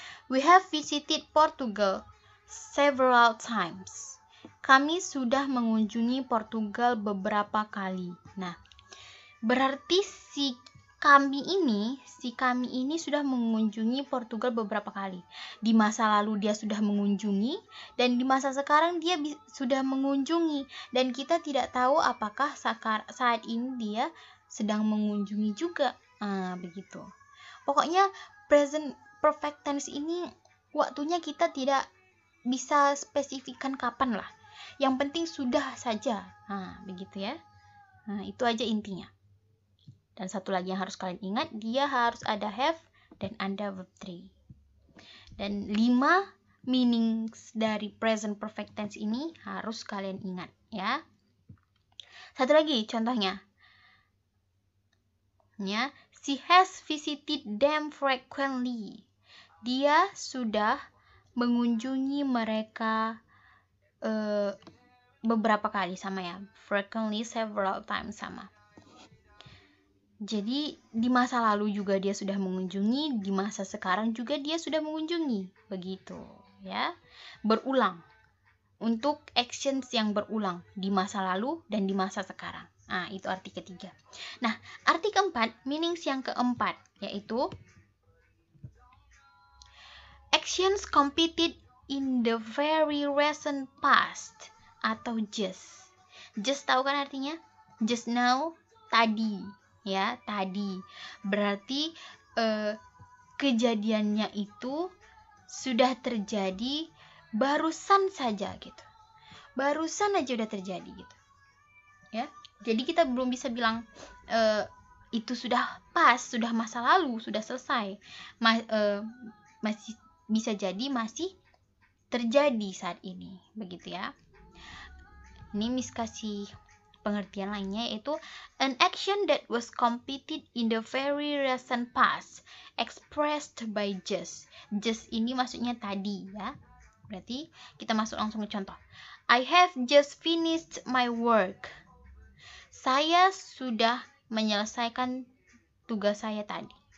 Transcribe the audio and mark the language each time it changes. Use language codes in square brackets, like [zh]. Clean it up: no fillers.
[en] We have visited Portugal several times. [id] Kami sudah mengunjungi Portugal beberapa kali. Nah, berarti si kami ini sudah mengunjungi Portugal beberapa kali. Di masa lalu dia sudah mengunjungi, dan di masa sekarang dia sudah mengunjungi, dan kita tidak tahu apakah saat ini dia sedang mengunjungi juga. Begitu. Pokoknya present perfect tense ini waktunya kita tidak bisa spesifikkan kapan lah. Yang penting sudah saja. Begitu ya. Itu aja intinya. Dan satu lagi yang harus kalian ingat, dia harus ada have dan ada verb 3. Dan 5 meanings dari present perfect tense ini harus kalian ingat ya. Satu lagi contohnya. Ya, [en] She has visited them frequently. [id] Dia sudah mengunjungi mereka beberapa kali, sama ya. Frequently, several times, sama. Jadi di masa lalu juga dia sudah mengunjungi, di masa sekarang juga dia sudah mengunjungi, begitu ya. Berulang, untuk actions yang berulang di masa lalu dan di masa sekarang. Nah, itu arti ketiga. Nah, arti keempat, meanings yang keempat, yaitu [en] actions completed in the very recent past [id] atau just. Just tahu kan artinya? Just now, tadi. Ya, tadi. Berarti kejadiannya itu sudah terjadi barusan saja gitu. Barusan aja udah terjadi gitu. Ya. Jadi kita belum bisa bilang itu sudah pas, sudah masa lalu, sudah selesai. Masih bisa jadi masih terjadi saat ini, begitu ya. Ini Miss kasih pengertian lainnya, yaitu [en] an action that was completed in the very recent past expressed by just. [id] Just ini maksudnya tadi ya. Berarti kita masuk langsung ke contoh. [en] I have just finished my work. [id] Saya sudah menyelesaikan tugas saya tadi.